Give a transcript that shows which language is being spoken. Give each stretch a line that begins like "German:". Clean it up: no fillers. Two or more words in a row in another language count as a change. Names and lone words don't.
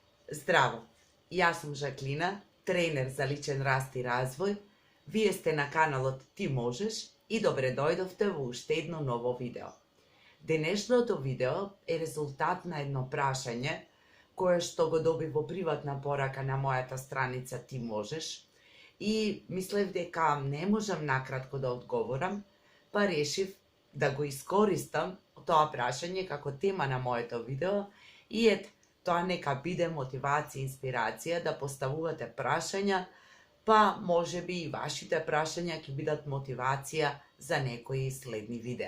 Macedonian: Здраво, ја сам Жаклина, тренер за личен раст и развој. Вие сте на каналот Ти можеш и добре дојдовте во уште едно ново видео. Денешното видео е резултат на едно прашање кое што го добив во приватна порака на мојата страница Ти можеш и мислев дека не можам накратко да одговорам, па решив да го искористам тоа прашање како тема на моето видео и тоа нека биде мотивација и инспирација да поставувате прашања, па може би и вашите прашања ќе бидат мотивација за некои следни видеа.